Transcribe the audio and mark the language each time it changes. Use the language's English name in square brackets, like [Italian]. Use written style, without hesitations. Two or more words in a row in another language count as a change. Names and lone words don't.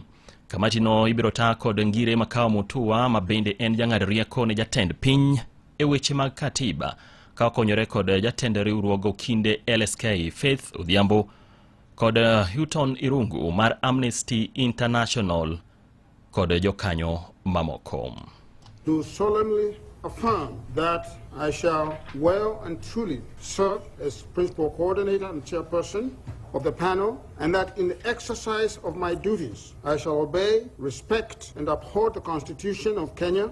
[Luo (Kenya and Tanzania)] Kamati no ibiro taa kod Ngire Makawa Mutua ma bende en jang'ad rieko ne jatend piny e weche mag katiba ka okonyore kod jatend riwruogo kinde LSK Faith Odhiambo kod Houghton Irungu mar Amnesty International kod jokanyo mamoko. [English] Do solemnly affirm that I shall well and truly serve as principal coordinator and chairperson of the panel, and that in the exercise of my duties, I shall obey, respect, and uphold the Constitution of Kenya.